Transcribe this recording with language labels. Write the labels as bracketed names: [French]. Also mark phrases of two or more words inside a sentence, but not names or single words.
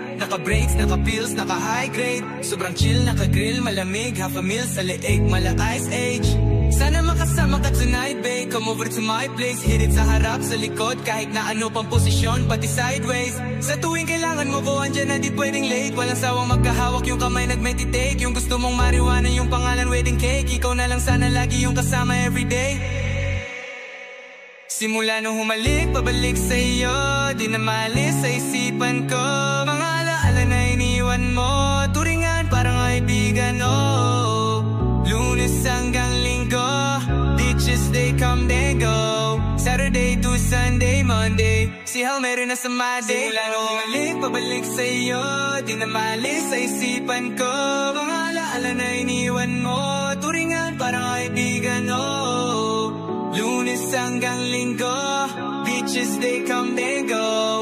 [Filipino] naka-brakes, naka-pills, naka- [English] high grade. [Filipino] Sobrang chill, naka-grill, malamig, [English] half a meal [Filipino] sa leeg, mala [English] ice age. [Filipino] Sana makasama ka tonight, babe. [English] Come over to my place, hit it [Filipino] sa harap, sa likod, kahit na ano pang posisyon, pati sideways. Sa tuwing kailangan mo ko, andyan na di pwedeng late. Walang sawang magkahawak, yung kamay nag-meditate. Yung gusto mong marijuana, yung pangalan [English] wedding cake. [Filipino] Ikaw na lang sana lagi yung kasama everyday. Simula nung humalik, pabalik sa iyo, di na maalis sa isipan ko. Mga alaala na iniwan mo, turingan parang kaibigan, oh. Lunes hanggang Linggo, [English] ditches they come they go. Saturday to Sunday, Monday, si Hail Mary [Filipino] na sa [English] my day. [Filipino] Simula nung humalik, pabalik sa iyo, di na maalis sa isipan ko. Mga alaala na iniwan mo, turingan parang kaibigan, oh. Lunes hanggang Linggo, [English] beaches they come they go.